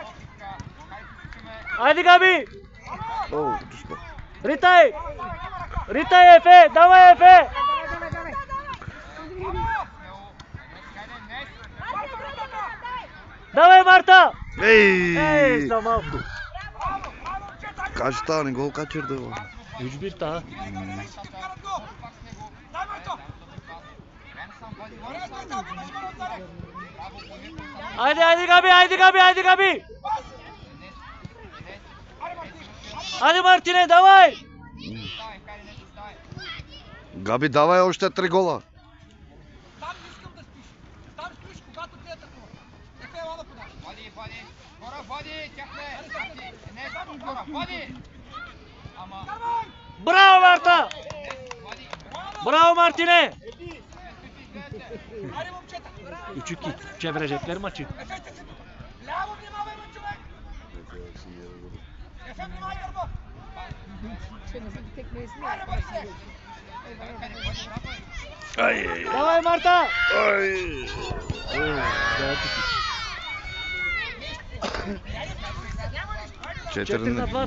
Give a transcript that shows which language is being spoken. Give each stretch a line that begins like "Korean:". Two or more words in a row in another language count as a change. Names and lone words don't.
Bulgarian: Айде, Габи! О, пуска. Ритай! Ритай, Ефе! Давай, Ефе! Давай, Марта! Ей, за малко.
Turkish: Kaç tane gol kaçırdı o? 3-1 daha. Haydi Gabi, haydi Gabi. Hadi Martine,
Bulgarian: давай! Габи, давай още 3 гола. Там не искам да спиш. Там спиш, когато те атакуват. Ефе, ела да подаш. Води! Скоро, води! Тяхне! Не, скоро, води! Ама... Браво, Марта! Води! Браво, Мартине! Айде, момчета. 3-2.
Turkish: Çevirecekler maçı.
Bulgarian: Ефе, ти си тук. Ляво внимавай, бе, човек. Ефе, внимавай, гърба. Айде, бързе. Давай, Марta! Ay. 4-2.